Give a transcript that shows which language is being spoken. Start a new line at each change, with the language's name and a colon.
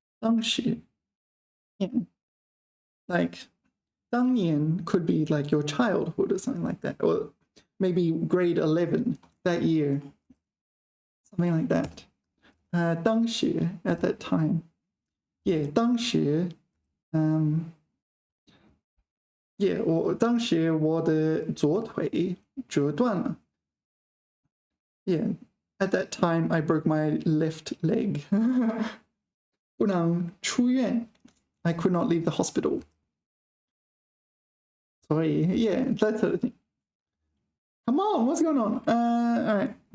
Chinese: 当时.Yeah.
English: Like 当年 could be like your childhood or something like that, or maybe grade 11 that year. Something like that. 当时 at that time.
Chinese: Yeah, 当时 yeah, 当时我的左腿折断了.
English: Yeah, at that time I broke my left leg.
Chinese: 不能出院.
English: I could not leave the hospital. Sorry, yeah, that sort of thing. Come on, what's going on? All right.